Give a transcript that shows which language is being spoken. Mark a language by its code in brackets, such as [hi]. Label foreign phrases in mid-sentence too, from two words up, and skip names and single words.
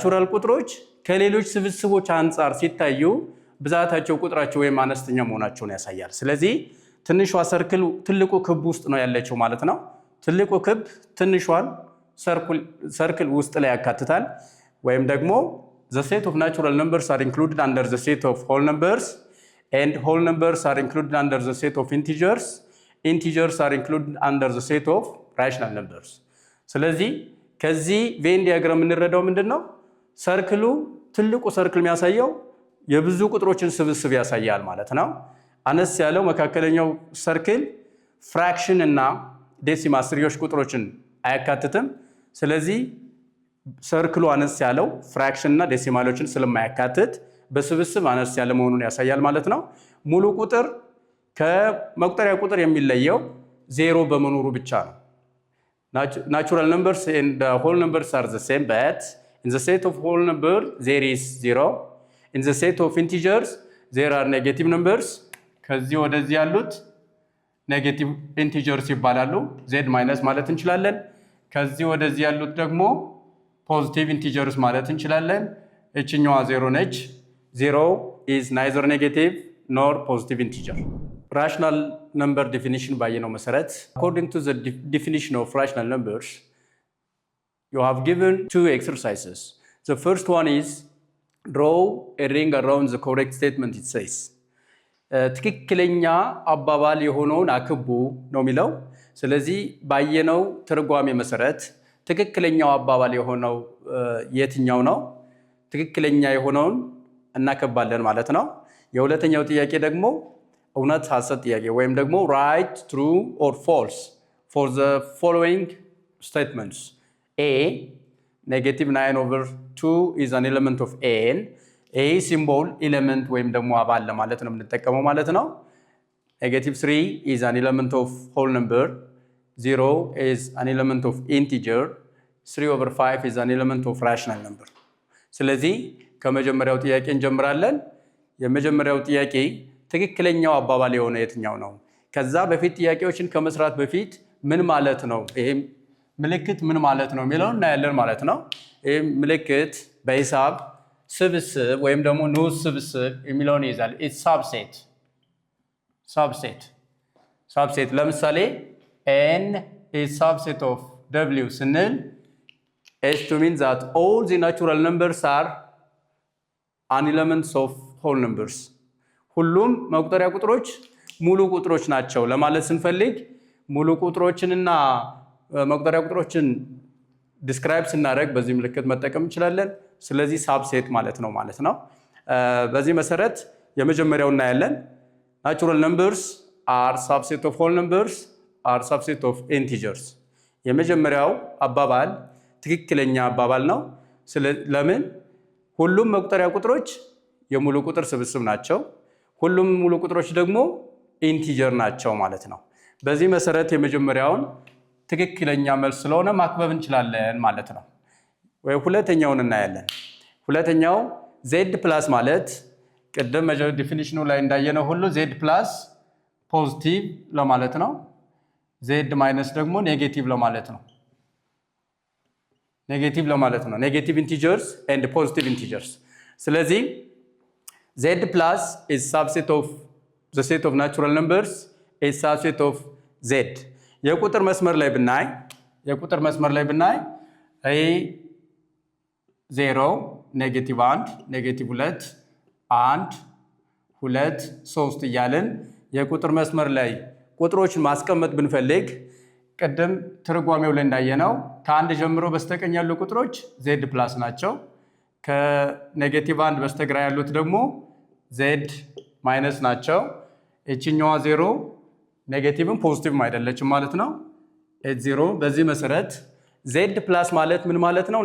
[am] ናቹራል ቁጥሮች ከሌሎች ስብስቦች አንፃር ሲታዩ ብዛታቸው ቁጥራቸው ወይም አነስተኛ መሆናቸውን ያሳያል። ስለዚህ ትንሿ ሰርክል ትልቁ ክብ ውስጥ ነው ያለችው ማለት ነው። ትልቁ ክብ ትንሿን ሰርክል ውስጥ ላይ ያካትታል። ወይም ደግሞ [en] the set of natural numbers are included under the set of whole numbers and whole numbers are included under the set of integers. Integers are included under the set of rational numbers. [am] ስለዚህ ከዚህ [en] Venn diagram [am] የምንረዳው ምንድነው? ሰርክሉ ትልቁ ሰርክል የሚያሳየው የብዙ ቁጥሮችን ስብስብ ያሳያል ማለት ነው። አነስ ያለው መካከለኛው ሰርክል ፍራክሽን እና ዴሲማል ስሪዎች ቁጥሮችን አያካትትም። ስለዚህ ሰርክሉ አነስ ያለው ፍራክሽን እና ዴሲማሎችን ስለማያካትት በስብስብ አነስ ያለ መሆኑን ያሳያል ማለት ነው። ሙሉ ቁጥር ከመቁጠሪያ ቁጥር የሚለየው ዜሮ በመኖሩ ብቻ ነው። [en] Natural numbers and whole numbers are the same, but in the set of whole number there is 0. In the set of integers there are negative numbers. [am] ከዚህ ወደዚህ ያሉት [en] negative integers [am] ይባላሉ። z ማይነስ ማለት እንችላለን። ከዚህ ወደዚህ ያሉት ደግሞ [en] positive integers [am] ማለት እንችላለን። እችኛዋ 0 ነች። [en] 0 is neither negative nor positive integer. Rational number definition [am] ባየነው መሰረት [en] according to the definition of rational numbers you have given two exercises. The first one is draw a ring around the correct statement it says. [am] ትክክለኛ አባባል የሆነውን አክቡ ነው የሚለው። ስለዚህ ባየነው ትርጓሜ መሰረት ትክክለኛው አባባል የሆነው የትኛው ነው? ትክክለኛ የሆነውን እናከባለን ማለት ነው። የሁለተኛው ጥያቄ ደግሞ እውነት ሐሰት ጥያቄ ወይም ደግሞ [en] right, true or false for the following statements. A, -9/2 is an element of n. A symbol element [am] ወይም ደግሞ አባል ለማለት ነው የምንጠቀመው ማለት ነው። [en] -3 is an element of whole number. 0 is an element of integer. 3/5 is an element of rational number. [am] ስለዚህ ከመጀመሪያው ጥያቄ እንጀምራለን። የመጀመሪያው ጥያቄ ትክክለኛው አባባል የሆነ የትኛው ነው? ከዛ በፊት ጥያቄዎችን ከመስራት በፊት ምን ማለት ነው? ይሄ ምልክት ምን ማለት ነው የሚለውን እናያለን ማለት ነው። ይሄ ምልክት በሂሳብ ስብስብ ወይም ደግሞ ንዑስ ስብስብ የሚለውን ይይዛል። [en] it's subset [am] ለምሳሌ [en] n is subset of w [am] ስንል [en] is to mean that all the natural numbers are an elements of whole numbers. [am] ሁሉም መቁጠሪያ ቁጥሮች ሙሉ ቁጥሮች ናቸው ለማለት ስንፈልግ ሙሉ ቁጥሮችንና መቁጠሪያ ቁጥሮችን ዲስክራይብ ስናደርግ በዚህ ምልክት መጠቀም እንችላለን። ስለዚህ ሳብሴት ማለት ነው። በዚህ መሰረት የመጀመሪያው እናያለን። [en] natural numbers are subset of whole numbers are subset of integers. [am] የመጀመሪያው አባባል ትክክለኛ አባባል ነው። ለምን? ሁሉም መቁጠሪያ ቁጥሮች የሙሉ ቁጥር ስብስብ ናቸው። ሁሉም ሙሉ ቁጥሮች ደግሞ ኢንቲጀር ናቸው ማለት ነው። በዚህ መሰረት የመጀመሪያውን ትክክለኛ መልስ ስለሆነ ማክበብ እንችላለን ማለት ነው። ወይ ሁለተኛውን እናያለን። ሁለተኛው z ፕላስ ማለት ቅድም ዲፊኒሽኑ ላይ እንዳየነው ሁሉ z ፕላስ ፖዚቲቭ ለማለት ነው። z ማይነስ ደግሞ ኔጌቲቭ ለማለት ነው። [en] negative integers and positive integers። ስለዚህ z plus is subset of the set of natural numbers is subset of z. [am] የቁጥር መስመር ላይ ብናይ ይሄ 0 -1 -2 1 2 3 እያልን የቁጥር መስመር ላይ ቁጥሮችን ማስቀመጥ ብንፈልግ ቀደም ትርጓሜው ላይ እንዳየነው ከአንድ ጀምሮ በስተቀኝ ያሉ ቁጥሮች z ፕላስ ናቸው። ከ-1 በስተግራ ያሉት ደግሞ z ማይነስ ናቸው። እቺኛዋ 0 ኔጌቲቭም ፖዚቲቭም አይደለችም ማለት ነው። 0 በዚህ መሰረት z ፕላስ ማለት ምን ማለት ነው?